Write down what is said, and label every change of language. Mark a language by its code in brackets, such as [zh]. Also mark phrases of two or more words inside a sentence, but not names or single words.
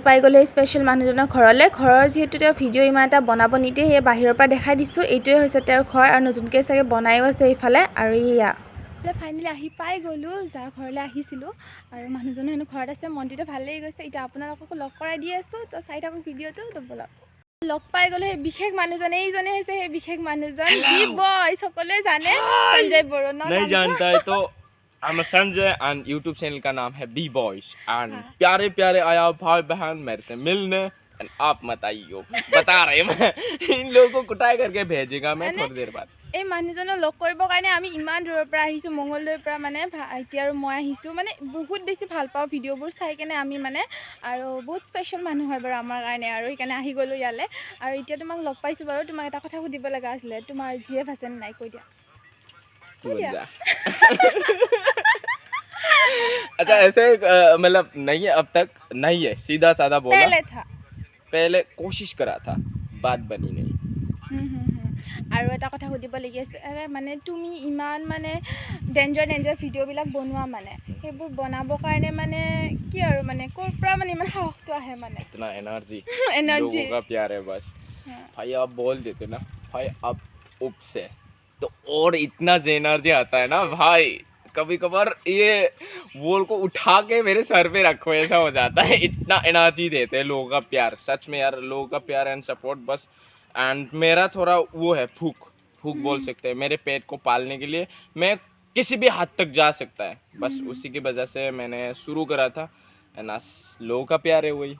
[as] পাই গ'লে স্পেচিয়েল মানুহজনৰ ঘৰৰ যিহেতু তেওঁ ভিডিঅ' ইমান এটা বনাব নিদিয়ে সেয়ে বাহিৰৰ পৰা দেখাই দিছোঁ এইটোৱে হৈছে তেওঁৰ ঘৰ আৰু নতুনকৈ চাগে বনায়ো আছে এইফালে আৰু এয়া ফাইনেলি আহি পাই গ'লোঁ যাৰ ঘৰলৈ আহিছিলোঁ আৰু মানুহজনো হেনো ঘৰত আছে মনটোতো ভাল লাগি গৈছে এতিয়া আপোনালোককো লগ কৰাই দি আছোঁ তো চাই থাকোঁ ভিডিঅ'টো তো ব'লক লগ পাই গ'লো সেই বিশেষ মানুহজন এইজনে হৈছে সেই বিশেষ মানুহজন বি বয় সকলোৱে জানে সঞ্জয় বৰুৱা [hi] नहीं जानता है तो I'm संजय एंड YouTube चैनल का नाम है बी बॉयज एंड प्यारे प्यारे आया भाई बहन मेरे से मिलने एंड आप मत आइयो बता रहे मैं इन लोगों को कुटाई करके भेजेगा मैं थोड़ी देर बाद [as] এই মানুহজনক লগ কৰিবৰ কাৰণে আমি ইমান দূৰৰ পৰা আহিছোঁ মংগলদৈৰ পৰা মানে ভাইটি আৰু মই আহিছোঁ মানে বহুত বেছি ভাল পাওঁ ভিডিঅ'বোৰ চাই কেনে আমি মানে আৰু বহুত স্পেচিয়েল মানুহ হয় বাৰু আমাৰ কাৰণে আৰু সেইকাৰণে আহি গ'লোঁ ইয়ালৈ আৰু এতিয়া তোমাক লগ পাইছোঁ বাৰু তোমাক এটা কথা সুধিব লগা আছিলে তোমাৰ জিএফ আছে নে নাই কৈ দিয়া [hi] अच्छा ऐसे मतलब नहीं है अब तक नहीं है सीधा साधा बोला पहले कोशिश करा था बात बनी नहीं [as] আৰু এটা কথা সুধিব লাগি আছে মানে তুমি ইমান মানে ডেঞ্জাৰ ভিডিঅ'বিলাক বনোৱা মানে সেইবোৰ বনাবৰ কাৰণে মানে কি আৰু মানে ক'ৰ পৰা মানে ইমান সাহসটো আহে মানে [hi] इतना एनर्जी एनर्जी लोगों का प्यार है बस भाई आप बोल देते ना भाई अब उप से तो और इतना एनर्जी आता है ना भाई कभी कभार ये बोल को उठा के मेरे सर पे रखो ऐसा हो जाता है इतना एनर्जी देते हैं लोगों का प्यार सच में यार लोगों का प्यार [en] and support [hi] बस एंड मेरा थोड़ा वो है भूख बोल सकते हैं मेरे पेट को पालने के लिए मैं किसी भी हद तक जा सकता है बस उसी की वजह से मैंने शुरू करा था एंड आज लोगों का प्यार है वही